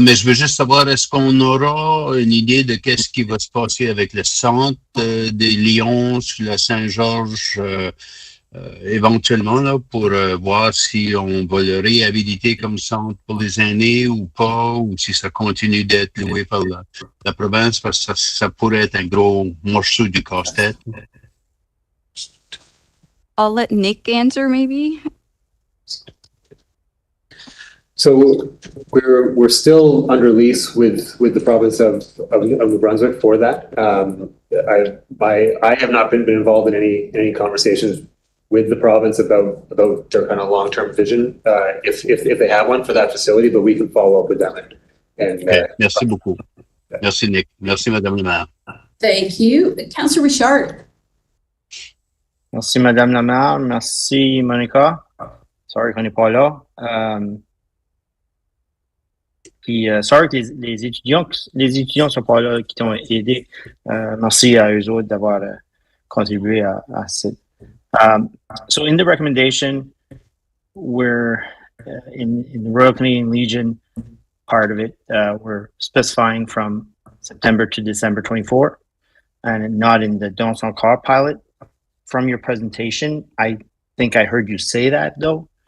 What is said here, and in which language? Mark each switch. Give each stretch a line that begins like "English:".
French: Mais je veux juste savoir, est-ce qu'on aura une idée de qu'est-ce qui va se passer avec le centre des Lions sur la Saint-Georges éventuellement, là, pour voir si on va le réhabiliter comme centre pour les aînés ou pas, ou si ça continue d'être loué par la province, parce que ça pourrait être un gros morceau du casse-tête.
English: I'll let Nick answer maybe. So we're still under lease with the province of New Brunswick for that. I have not been involved in any conversations with the province about their kind of long-term vision, if they have one for that facility, but we can follow up with them.
French: Merci beaucoup. Merci Nick. Merci Madame le maire.
English: Thank you. Councillor Richard.
French: Merci, Madame la maire. Merci, Monica. Sorry qu'on n'est pas là. Puis, sorry que les étudiants sont pas là, qui t'ont aidé. Merci à eux autres d'avoir contribué à cette.
English: So in the recommendation, we're in the Royal Canadian Legion part of it, we're specifying from September to December 24, and not in the Danse Encore pilot. From your presentation, I think I heard you say that though.